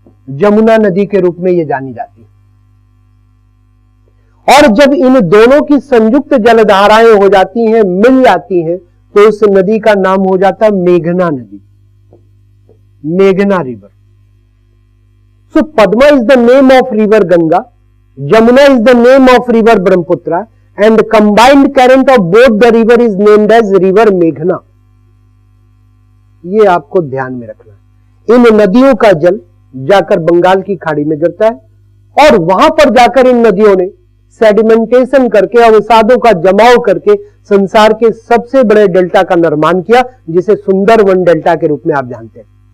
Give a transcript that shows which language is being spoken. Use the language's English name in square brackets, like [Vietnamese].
[Hindi] जमुना नदी के रूप में यह जानी जाती है। और जब इन दोनों की संयुक्त जलधाराएं हो जाती हैं, मिल जाती हैं, तो उस नदी का नाम हो जाता है मेघना नदी, मेघना river. [English] So Padma is the name of river Ganga, Jamuna is the name of river Brahmaputra, and the combined current of both the river is named as river Meghna. [Hindi] ये आपको ध्यान में रखना है। इन नदियों का जल जाकर बंगाल की खाड़ी में गिरता है और वहां पर जाकर इन नदियों ने सेडिमेंटेशन करके, अवसादों का जमाव करके संसार के सबसे बड़े डेल्टा का निर्माण किया, जिसे सुंदरवन डेल्टा के रूप में आप जानते हैं।